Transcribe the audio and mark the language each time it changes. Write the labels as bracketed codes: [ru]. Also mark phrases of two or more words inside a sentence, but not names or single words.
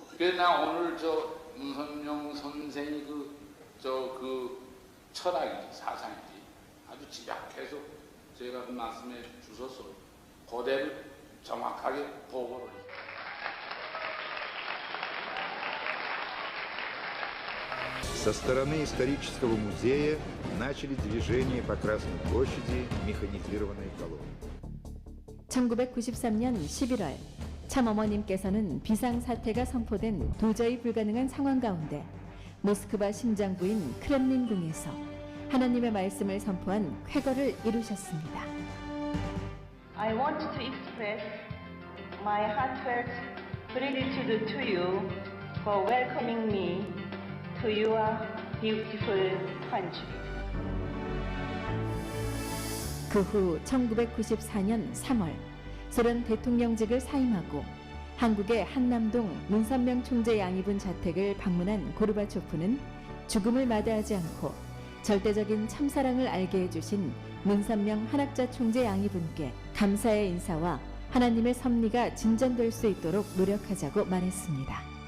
[ko] 그래 나 오늘 저 문선명 선생이 그 철학이지 사상이지 아주 집약해서 제가 그 말씀해 주셔서 그대로 정확하게 보고를 했어요. [ru] Со стороны исторического музея начали движение по Красной площади механизированной колонны. [ko] 1993년 11월 참어머님께서는 비상사태가 선포된 도저히 불가능한 상황 가운데 모스크바 심장부인 크렘린궁에서 하나님의 말씀을 선포한 쾌거를 이루셨습니다. [en] I want to express my heartfelt gratitude to you for welcoming me to your beautiful country. [ko] 그 후 1994년 3월 소련 대통령직을 사임하고 한국의 한남동 문선명 총재 양이분 자택을 방문한 고르바초프는 죽음을 마다하지 않고 절대적인 참사랑을 알게 해주신 문선명 한학자 총재 양이분께 감사의 인사와 하나님의 섭리가 진전될 수 있도록 노력하자고 말했습니다.